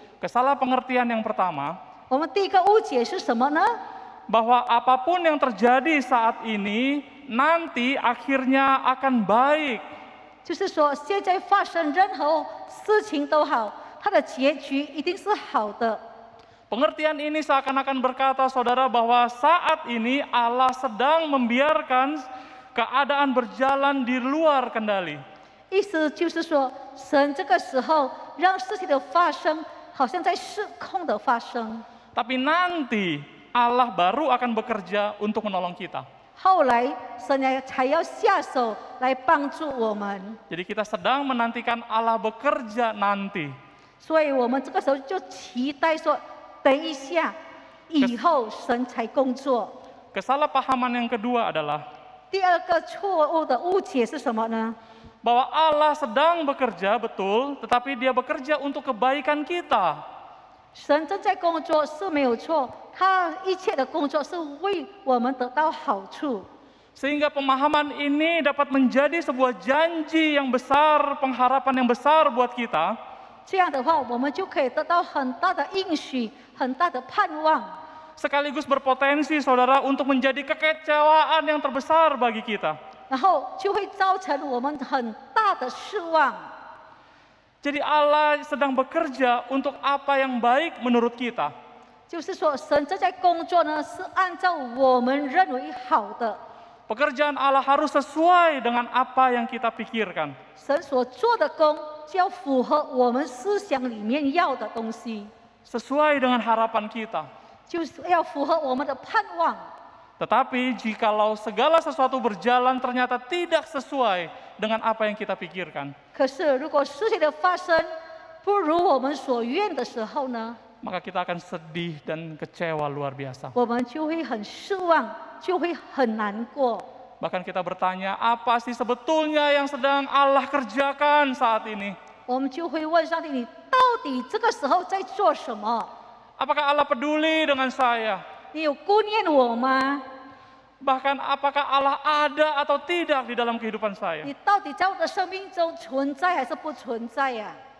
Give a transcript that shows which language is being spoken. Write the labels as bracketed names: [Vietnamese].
[Indonesian] Kesalahpengertian yang pertama, [Chinese] 我们第一个误解是什么呢？ [Indonesian] bahwa apapun yang terjadi saat ini nanti akhirnya akan baik. [Chinese] 就是说，现在发生任何事情都好，它的结局一定是好的。 [Indonesian] Pengertian ini seakan-akan berkata, saudara, bahwa saat ini Allah sedang membiarkan keadaan berjalan di luar kendali. [Chinese] 意思就是说，神这个时候让事情的发生，好像在失控的发生。 [Indonesian] Tapi nanti Allah baru akan bekerja untuk menolong kita. [Chinese] 后来，神才要下手来帮助我们。 [Indonesian] Jadi kita sedang menantikan Allah bekerja nanti. [Chinese] 所以我们这个时候就期待说，等一下，以后神才工作。 [Indonesian] Kesalahpahaman yang kedua adalah [Chinese] 第二个错误的误解是什么呢？ [Indonesian] bahwa Allah sedang bekerja betul, tetapi Dia bekerja untuk kebaikan kita. [Chinese] 神正在工作是没有错，他一切的工作是为我们得到好处。 [Indonesian] Sehingga pemahaman ini dapat menjadi sebuah janji yang besar, pengharapan yang besar buat kita. [Chinese] 这样的话，我们就可以得到很大的应许，很大的盼望， [Indonesian] Sekaligus berpotensi saudara untuk menjadi kekecewaan yang terbesar bagi kita. [Chinese] 然后就会造成我们很大的失望。 [Indonesian] Jadi Allah sedang bekerja untuk apa yang baik menurut kita. [Chinese] 就是说，神正在工作呢，是按照我们认为好的。 [Indonesian] Pekerjaan Allah harus sesuai dengan apa yang kita pikirkan. [Chinese] 神所做的工就要符合我们思想里面要的东西， [Indonesian] Sesuai dengan harapan kita. [Chinese] 就是要符合我们的盼望。 [Indonesian] Tetapi jikalau segala sesuatu berjalan ternyata tidak sesuai dengan apa yang kita pikirkan, [Chinese] 可是，如果事情的发生不如我们所愿的时候呢， [Indonesian] maka kita akan sedih dan kecewa luar biasa. [Chinese] 我们就会很失望，就会很难过。 [Indonesian] Bahkan kita bertanya, apa sih sebetulnya yang sedang Allah kerjakan saat ini? [Chinese] 我们就会问上帝：“你到底这个时候在做什么？ [Indonesian] Apakah Allah peduli dengan saya? [Chinese] 你有顾念我吗？ [Indonesian] Bahkan apakah Allah ada atau tidak di dalam kehidupan saya?” [Chinese] 你到底在我的生命中存在还是不存在呀、